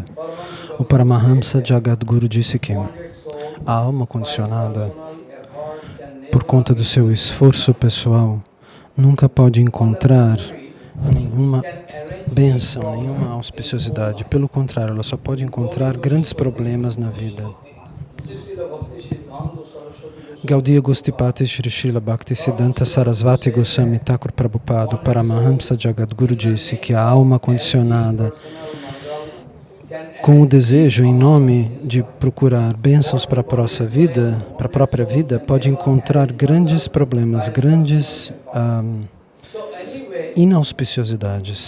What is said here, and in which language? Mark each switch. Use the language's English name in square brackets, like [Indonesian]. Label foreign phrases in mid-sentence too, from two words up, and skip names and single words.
[Portuguese] O Paramahamsa Jagadguru disse que a alma condicionada, por conta do seu esforço pessoal, nunca pode encontrar nenhuma bênção, nenhuma auspiciosidade. Pelo contrário, ela só pode encontrar grandes problemas na vida. Gaudiya Gostipati Shri Srila Bhakti Siddhanta Sarasvati Goswami Thakur Prabhupada, o Paramahamsa Jagadguru disse que a alma condicionada, com o desejo em nome de procurar bênçãos para a própria vida, pode encontrar grandes problemas, grandes inauspiciosidades.